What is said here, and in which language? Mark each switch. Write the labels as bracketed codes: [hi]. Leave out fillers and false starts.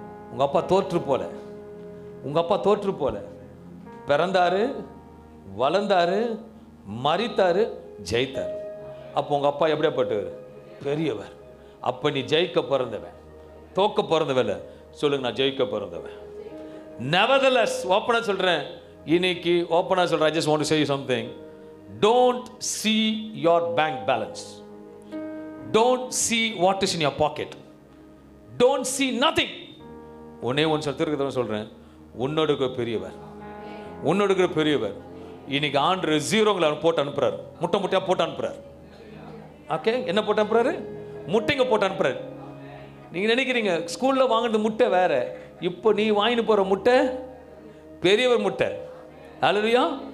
[ta] உங்க அப்பா தோற்று போல, உங்க அப்பா தோற்று போல பிறந்தாரு, வளர்ந்தாரு, மரித்தாரு, ஜெயித்தார். அப்போ உங்க அப்பா எப்படியாப்பட்டவர்? பெரியவர். அப்ப நீ ஜெயிக்க பிறந்தவன், தோக்க பிறந்தவன் சொல்லுங்க. நான் ஜெயிக்க பிறந்தவன். [en] Nevertheless, [ta] ஓப்பனா சொல்றேன், இன்னைக்கு ஓப்பனா சொல்றேன், [en] I just want to say you something. Don't see your bank balance. Don't see what is in your pocket. Don't see nothing. [ta] ஒன்னே ஒன்று சொல்லிருக்கிறத சொல்றேன், உன்னோட பெரியவர், உன்னோட பெரியவர். இன்னைக்கு ஆண்டு ஜீரோங்களை போட்டு அனுப்புறாரு, முட்டை முட்டையா போட்டு அனுப்புறாரு. ஓகே, என்ன போட்டு அனுப்புறாரு? முட்டைங்க போட்டு அனுப்புறாரு. நீங்க நினைக்கிறீங்க ஸ்கூல்ல வாங்கின முட்டை வேற, இப்போ நீ வாங்கிட்டு போற முட்டை பெரியவர் முட்டை. அல்லேலூயா.